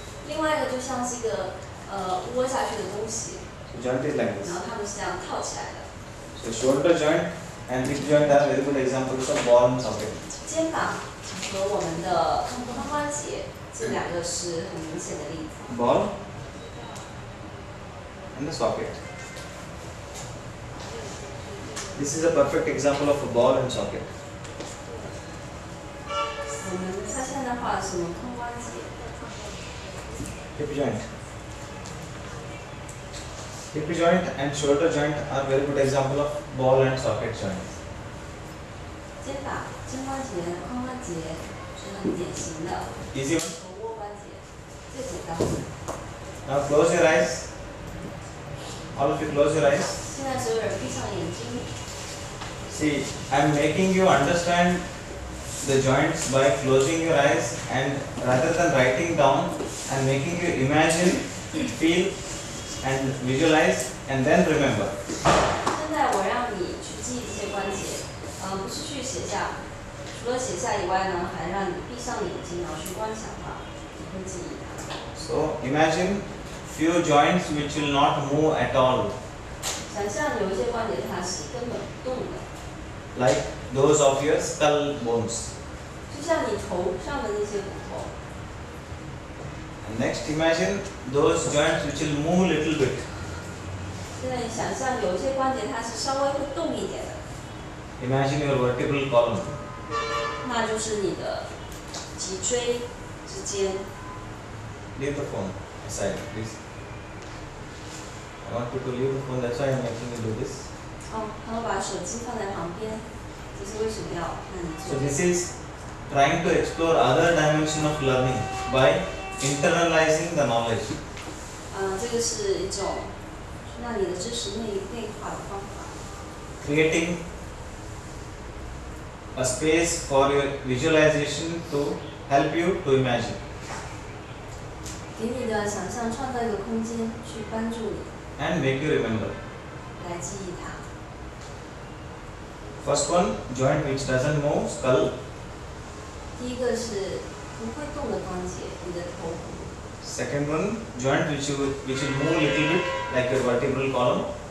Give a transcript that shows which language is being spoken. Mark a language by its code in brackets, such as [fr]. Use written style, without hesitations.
[zh] 另外一个就像是一个窝下去的东西。 [en] So joint is like this. [zh] 然后它们是这样套起来的。 [en] So shoulder joint and hip joint are very good examples of ball and socket. [zh] 肩膀和我们的髋关节这两个是很明显的例子。 [en] Ball and the socket. This is a perfect example of a ball and socket. [zh] 它现在画的是什么髋关节 [en] Hip joint. Hip joint and shoulder joint are very good example of ball and socket joints. [zh] 肩膀、肩关节、髋关节是很典型的。 [en] Easy one. [zh] 头窝关节最简单的。 [en] Now close your eyes. All of you close your eyes. [zh] 现在所有人闭上眼睛。 [en] See, I am making you understand the joints by closing your eyes, and rather than writing down, I am making you imagine, feel and visualize and then remember. [zh] 现在我让你去记这些关节，不是去写下，除了写下以外呢，还让你闭上眼睛，然后去观想它，你会记忆它。 [en] So imagine few joints which will not move at all. [zh] 想象有一些关节它是根本不动的。 [en] Like those of your skull bones. [zh] 就像你头上的那些骨头。 [en] And next imagine those joints which will move little bit. [zh] 现在你想象有一些关节它是稍微会动一点的。 [en] Imagine your vertebral column. [zh] 那就是你的脊椎之间。 [en] Leave the phone aside, please. I want you to leave the phone, that's why I am making you do this. [zh] 然后把手机放在旁边，这是为什么要让你做？ [en] So this is trying to explore other dimension of learning by internalizing the knowledge. [zh] 这个是一种让你的知识内化的方法。 [en] Creating a space for your visualization to help you to imagine. [zh] 给你的想象创造一个空间，去帮助你。 [en] And make you remember. [zh] 来记忆它。 [en] First one, joint which doesn't move, skull. [zh] 第一个是不会动的关节，你的头骨。 [en] Second one, joint which will move little bit, like your vertebral column.